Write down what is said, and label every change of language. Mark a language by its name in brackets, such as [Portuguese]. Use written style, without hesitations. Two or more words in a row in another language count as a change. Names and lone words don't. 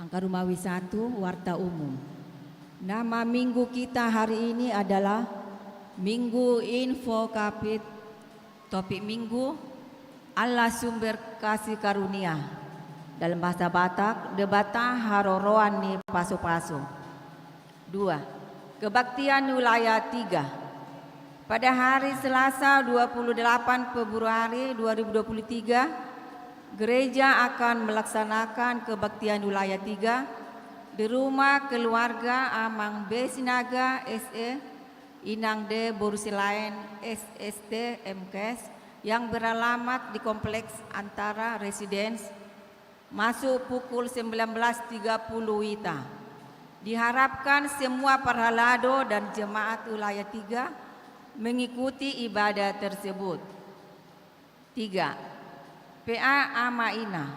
[Indonesian] Angka Rumawi 1, Warta Umum. Nama minggu kita hari ini adalah Minggu Info Kapit. Topik minggu, Allah sumber kasih karunia. Dalam bahasa Batak, [Batak Toba] debata haroroan ni paso-paso. [Indonesian] 2. Kebaktian wilayah 3. Pada hari Selasa 28 Februari 2023, gereja akan melaksanakan kebaktian wilayah 3 di rumah keluarga Amang B. Sinaga SE Inang D. Borusilain SST MKS yang beralamat di Kompleks Antara Residence, masuk pukul 19.30 WITA. Diharapkan semua parhalado dan jemaat wilayah 3 mengikuti ibadah tersebut. 3. PA Amaina.